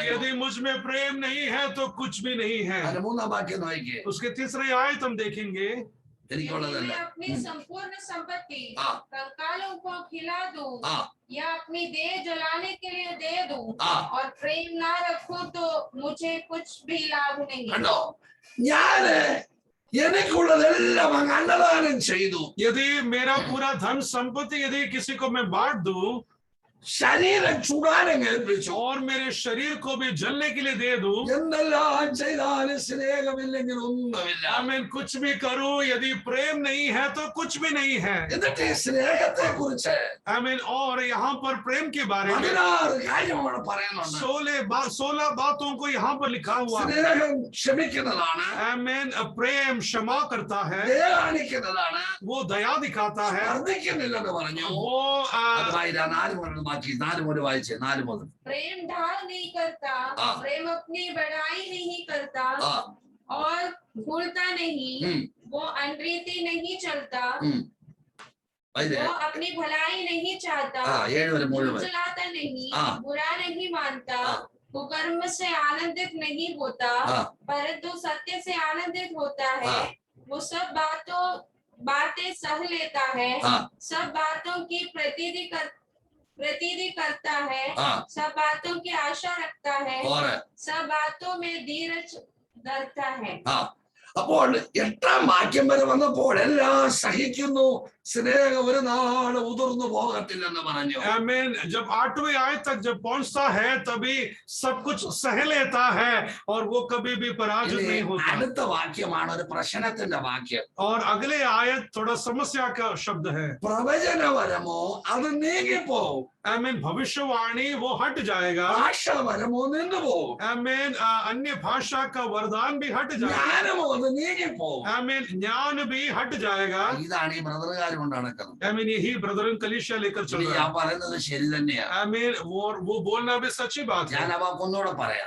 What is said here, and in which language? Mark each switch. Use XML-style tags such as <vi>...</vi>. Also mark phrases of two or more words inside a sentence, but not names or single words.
<hi>यदि मुझ में प्रेम नहीं है तो कुछ भी नहीं है।</hi> <ml>3-ാം വാക്യം നോക്കിയേ.</ml> <hi>उसके तीसरे आयत हम देखेंगे,</hi> <ml>എനിക്കുള്ളതല്ല.</ml> <hi>मैं अपनी संपूर्ण संपत्ति हाँ। कंकालों को खिला दूं ആ या अपनी देह जलाने के लिए दे दूं ആ और प्रेम ना रखूं तो मुझे कुछ भी लाभ नहीं।</hi> <ml>കണ്ടോ, ഞാന് എനിക്കുള്ളതെല്ലാം അങ്ങ് അന്നദാനം ചെയ്തു.</ml> <hi>यदि मेरा पूरा धन संपत्ति यदि किसी को मैं बांट दूं</hi> <ml>ശരീരം ചുടാനും ഏൽപ്പിച്ചു.</ml> <hi>और मेरे शरीर को भी जलने के लिए दे दूं,</hi> <ml>എന്തെല്ലാം ചെയ്താലും സ്നേഹമില്ലെങ്കിൽ ഒന്നുമില്ല.</ml> <hi>मैं कुछ भी करूं यदि प्रेम नहीं है तो कुछ भी नहीं है।</hi> <ml>എന്നിട്ട് ഈ സ്നേഹത്തെ കുറിച്ച്</ml> <hi>आमीन और यहाँ पर प्रेम के बारे में</hi> <ml>16 കാര്യമാണ് പറയുന്നുണ്ട്.</ml> <hi>16 बातों को यहाँ पर लिखा हुआ है।</hi> <ml>സ്നേഹം ക്ഷമിക്കുന്നതാണ്,</ml> <hi>आमीन प्रेम क्षमा करता है,</hi> <ml>ദയ കാണിക്കുന്നതാണ്,</ml> <hi>वो दया दिखाता है,</hi> <ml>വർദ്ധിക്കുന്നില്ലെന്ന് പറഞ്ഞു.</ml> <hi>वो</hi> <ml>അത് വായിരാ 4 മുതൽ ബാക്കി 4 മുതൽ വായിച്ചേ. 4 മുതൽ.</ml> <hi>प्रेम ढाल नहीं करता, हाँ। प्रेम अपनी बड़ाई नहीं करता ആ और भूलता नहीं, वो अनरीति नहीं चलता,</hi> <ml>വായിരേ.</ml> <hi>वो अपनी भलाई नहीं चाहता,</hi> <ml>ആ 7 വരെ മുഴുവൻ.</ml> <hi>चलाता नहीं, हाँ। बुरा नहीं मानता, हाँ। कुकर्म से आनंदित नहीं होता, हाँ। परंतु सत्य से आनंदित होता है, हाँ। वो सब बातें सह लेता है, हाँ। सब बातों की प्रतीति करता है, हाँ। सब बातों की आशा रखता है, और सब बातों में धीरज धरता है।</hi> <ml>ആ അപ്പോൾ 8-ാം വാക്യം വരെ വന്നപ്പോൾ എല്ലാം സഹിക്കുന്നു, സ്നേഹം ഒരു നാള് ഉതിർന്നു പോകത്തില്ലെന്ന് പറഞ്ഞു.</ml> <hi>आमीन जब 8वें आयत तक जब पहुंचता है तभी सब कुछ सह लेता है और वो कभी भी पराजित नहीं होता।</hi> <ml>അടുത്ത വാക്യമാണ് ഒരു പ്രശ്നത്തിന്റെ വാക്യം.</ml> <hi>और अगले आयत थोड़ा समस्या का शब्द है।</hi> <ml>പ്രവചനപരമോ അത് നീങ്ങിപ്പോവും,</ml> <hi>आमीन भविष्यवाणी वो हट जाएगा,</hi> <ml>ഭാഷാപരമോ നിന്നുപോവും,</ml> <hi>आमीन अन्य भाषा का वरदान भी हट जाएगा,</hi> <ml>ജ്ഞാനമോ അത് നീങ്ങിപ്പോവും.</ml> <hi>आमीन ज्ञान भी हट जाएगा।</hi> <ml>ഇതാണ് ഈ ബ്രദറുകാർ കൊണ്ട് നടക്കുന്നത്.</ml> <hi>आमीन यही ब्रदरन कलीसिया लेकर चल रहा</hi> <ml>ഞാൻ</ml> <hi>है।</hi> <ml>പറയുന്നത് ശരി തന്നെയാ.</ml> <hi>आमीन वो बोलना भी सच्ची बात है।</hi> <ml>ഞാൻ അവ ഒന്നുകൂടെ പറയാം.</ml>